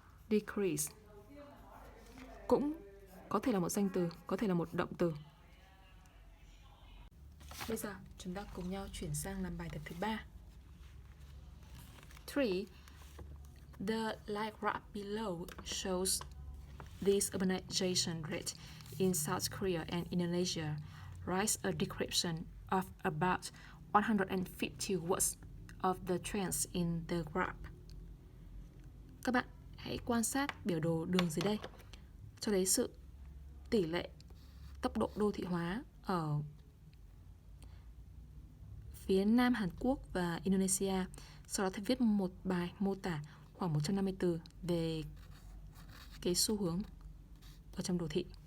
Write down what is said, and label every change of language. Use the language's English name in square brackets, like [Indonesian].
[Vietnamese] Decrease cũng có thể là một danh từ, có thể là một động từ. Bây giờ chúng ta cùng nhau chuyển sang làm bài tập thứ 3. 3. [English] The line graph below shows this urbanization rate in South Korea and Indonesia. Write a description of about 150 words of the trends in the graph. [Vietnamese] Các bạn hãy quan sát biểu đồ đường dưới đây, cho thấy sự tỷ lệ tốc độ đô thị hóa ở phía Nam Hàn Quốc và Indonesia. Sau đó thì viết một bài mô tả khoảng 150 từ về cái xu hướng ở trong đô thị.